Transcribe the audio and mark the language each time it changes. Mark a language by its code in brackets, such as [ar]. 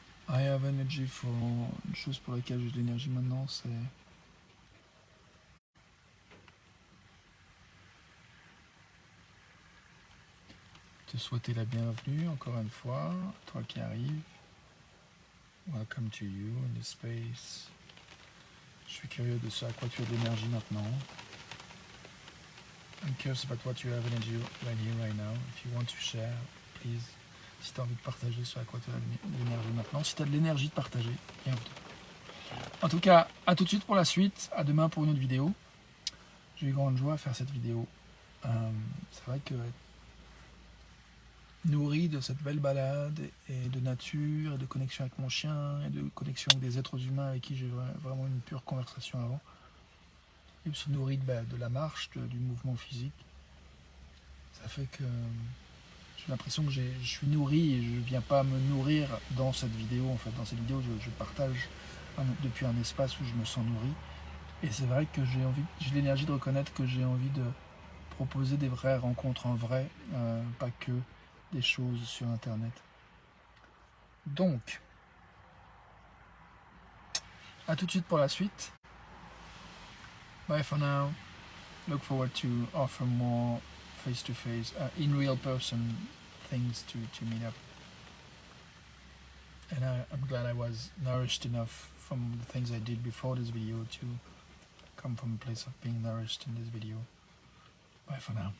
[en] I have energy for [fr] une chose pour laquelle j'ai de l'énergie maintenant, c'est te souhaiter la bienvenue encore une fois, toi qui arrives. [en] Welcome to you in this space. [fr] Je suis curieux de ce à quoi tu as de l'énergie maintenant. [en] I'm curious about what you have energy right here, right now. If you want to share, please. [fr] Si tu as envie de partager ce à quoi tu as de l'énergie maintenant. Si tu as de l'énergie de partager, bienvenue. En tout cas, à tout de suite pour la suite. À demain pour une autre vidéo. J'ai eu grande joie à faire cette vidéo. C'est vrai que nourri de cette belle balade et de nature et de connexion avec mon chien et de connexion avec des êtres humains avec qui j'ai vraiment une pure conversation avant, et aussi nourri de la marche, du mouvement physique, ça fait que j'ai l'impression que je suis nourri et je ne viens pas me nourrir dans cette vidéo. En fait, dans cette vidéo, je partage depuis un espace où je me sens nourri, et c'est vrai que j'ai l'énergie de reconnaître que j'ai envie de proposer des vraies rencontres en vrai, pas que des choses sur internet. Donc, à tout de suite pour la suite. [en] Bye for now. Look forward to offer more face-to-face, in real person things to meet up. And I'm glad I was nourished enough from the things I did before this video to come from a place of being nourished in this video. Bye for now.